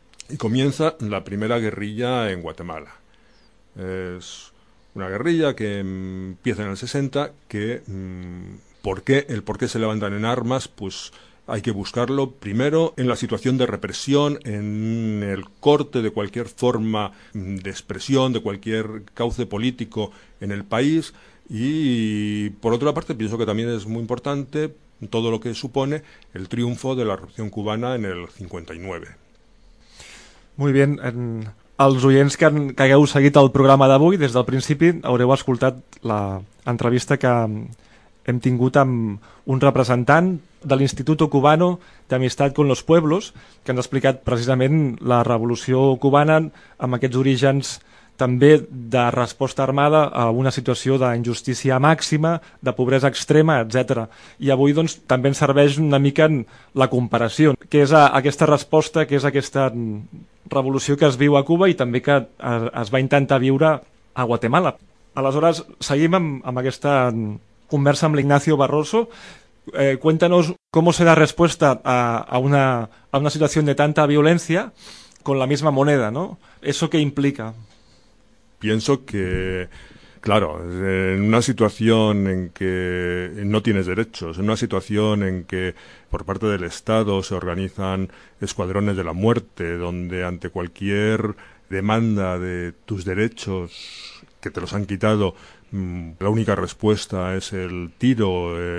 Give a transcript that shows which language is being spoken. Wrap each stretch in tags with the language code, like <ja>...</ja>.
<es>Y comienza la primera guerrilla en Guatemala. Es una guerrilla que empieza en el 60, que por qué se levantan en armas, pues hay que buscarlo primero en la situación de represión, en el corte de cualquier forma de expresión, de cualquier cauce político en el país. Y por otra parte, pienso que también es muy importante todo lo que supone el triunfo de la Revolución Cubana en el 59.</es> <ca>Muy bien, els oients que hagueu seguit el programa d'avui, des del principi haureu escoltat l'entrevista que hem tingut amb un representant de l'Instituto Cubano d'Amistat con los Pueblos, que ens ha explicat precisament la revolució cubana amb aquests orígens també de resposta armada a una situació d'injustícia màxima, de pobresa extrema, etc. I avui doncs, també ens serveix una mica la comparació. Què és aquesta resposta, què és aquesta revolució que es viu a Cuba i també que es va intentar viure a Guatemala. Aleshores, seguim amb aquesta conversa amb l'Ignacio Barroso.</ca> <es>Cuéntanos cómo se da respuesta a una situación de tanta violencia con la misma moneda, ¿no? ¿Eso qué implica? Pienso que, claro, en una situación en que no tienes derechos, en una situación en que por parte del Estado se organizan escuadrones de la muerte, donde ante cualquier demanda de tus derechos que te los han quitado, la única respuesta es el tiro,</es>